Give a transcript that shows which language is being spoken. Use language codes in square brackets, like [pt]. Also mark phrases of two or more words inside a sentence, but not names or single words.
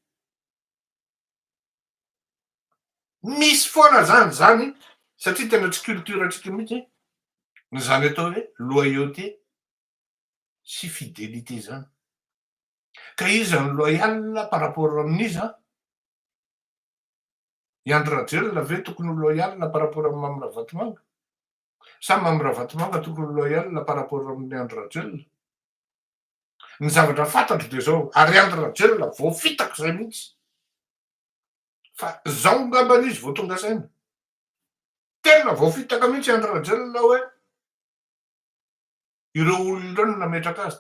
[mg] Misy foana zany satria tena tsy culture atsika mihitsy ny zany atao hoe loyauté sy fidélité zany. Ka iza ny loyal [fr] par rapport [mg] amin'iza? I Andry Rajoelina ve tokony ho loyal [fr] par rapport [mg] amin'ny Mamy Ravatomanga? Sa Mamy Ravatomanga tokony ho loyal [fr] par rapport [mg] amin'ny Andry Rajoelina? Ny zavatra fantatro de zao ary Andry Rajoelina voafitako zay mihitsy. Fa zao ngambany izy vao tonga saina. Tena voafitaka mihitsy Andry Rajoelina hoe ireo olona ireo no nametraka azy.